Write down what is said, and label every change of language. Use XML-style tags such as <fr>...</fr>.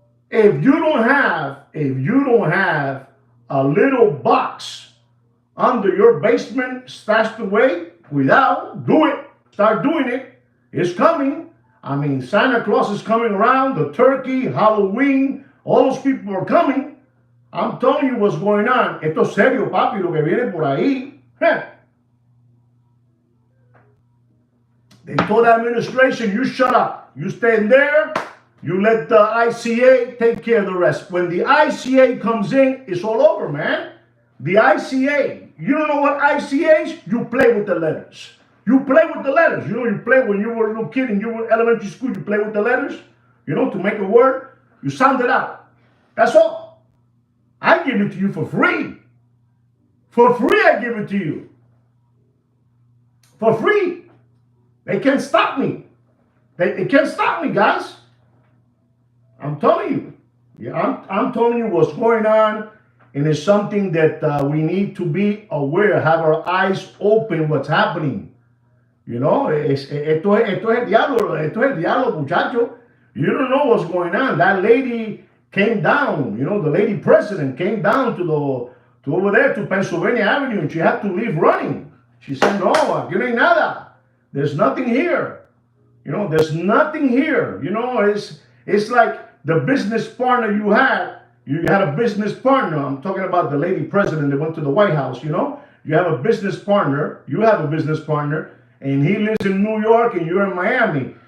<en>If you don't have a little box under your basement stashed away, without, do it. Start doing it. It's coming. I mean, Santa Claus is coming around, the turkey, Halloween, all those people are coming. I'm telling you what's going on.</en> <es>Esto es serio, papi, lo que viene por ahí.</es> <en>They told the administration, you shut up. You stay in there. You let the ICA take care of the rest. When the ICA comes in, it's all over, man. The ICA. You don't know what ICA is? You play with the letters. You play with the letters. You know, you play when you were a little kid and you were in elementary school, you play with the letters, you know, to make a word. You sound it out. That's all. I give it to you for free. For free, I give it to you. For free. They can't stop me. They can't stop me, guys. I'm telling you. Yeah, I'm telling you what's going on. And it's something that we need to be aware, have our eyes open what's happening. You know,</en> <es>esto es el diablo, muchacho.</es> <en>You don't know what's going on. That lady came down, you know, the lady president came down to over there to Pennsylvania Avenue, and she had to leave running. She said, no,</en> <es>aquí no hay nada.</es> <en>There's nothing here. You know, there's nothing here. You know, it's like the business partner you had. You had a business partner. I'm talking about the lady president that went to the White House, you know. You have a business partner. You have a business partner. And he lives in New York and you're in Miami.</en>